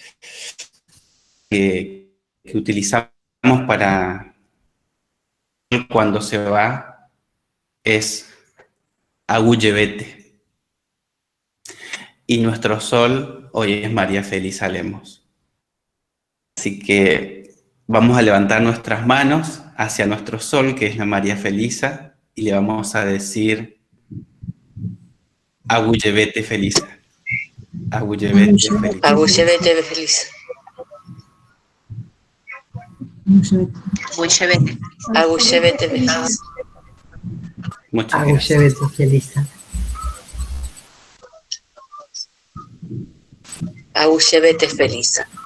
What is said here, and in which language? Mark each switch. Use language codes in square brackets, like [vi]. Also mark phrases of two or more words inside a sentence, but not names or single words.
[es] Que utilizamos para cuando se va es Agullevete. Y nuestro sol hoy es María Felisa Lemos. Así que vamos a levantar nuestras manos hacia nuestro sol, que es la María Felisa, y le vamos a decir Agullevete Felisa. Agullevete Felisa. Agullevete Felisa. Agullevete. Agullevete Felisa. Muchas gracias. Agullevete Felisa. Agullevete Felisa.